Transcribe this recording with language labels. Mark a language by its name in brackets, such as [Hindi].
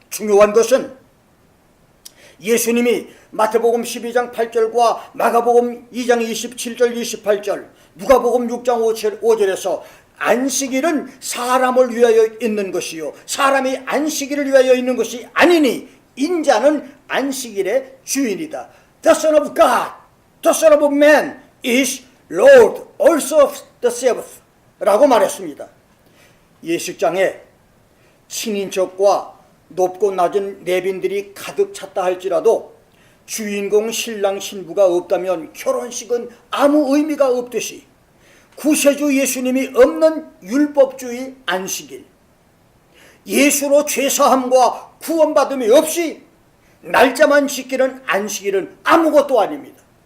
[Korean] 중요한 것은 예수님이 마태복음 12장 8절과 마가복음 2장 27절 28절 누가복음 6장 5절에서 안식일은 사람을 위하여 있는 것이요 사람이 안식일을 위하여 있는 것이 아니니 인자는 안식일의 주인이다. [English] The Son of God, the Son of Man is Lord also of the Sabbath [Korean] 라고 말했습니다. 예식장에 친인척과 높고 낮은 내빈들이 가득 찼다 할지라도 주인공 신랑 신부가 없다면 결혼식은 아무 의미가 없듯이 구세주 예수님이 없는 율법주의 안식일, 예수로 죄사함과 구원받음이 없이 날짜만 지키는 안식일은 아무것도 아닙니다.